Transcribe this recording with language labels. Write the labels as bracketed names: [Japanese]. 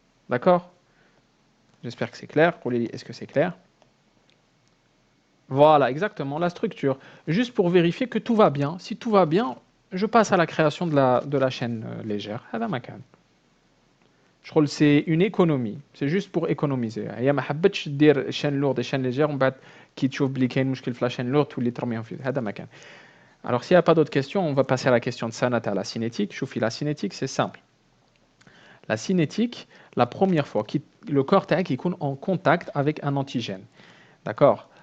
[French] D'accord? J'espère que c'est clair. Est-ce que c'est clair? Voilà, exactement, la structure. Juste pour vérifier que tout va bien. Si tout va bien, je passe à la création de la chaîne légère. [Arabic] هذا مكان. [French] Je crois que c'est une économie. C'est juste pour économiser. [Arabic] Il y a ما حبتش دير [French] chaîne lourde et chaîne légère [Arabic] ومن بعد كي تشوف بلي كاين مشكل في [French] la chaîne lourde [Arabic] تولي ترميهم في هذا مكان. [French] Alors, s'il n'y a pas d'autres questions, on va passer à la question de Sanat à la cinétique. Choufi, la cinétique, c'est simple. La cinétique, la première fois, le corps qui est en contact avec un antigène. D'accord?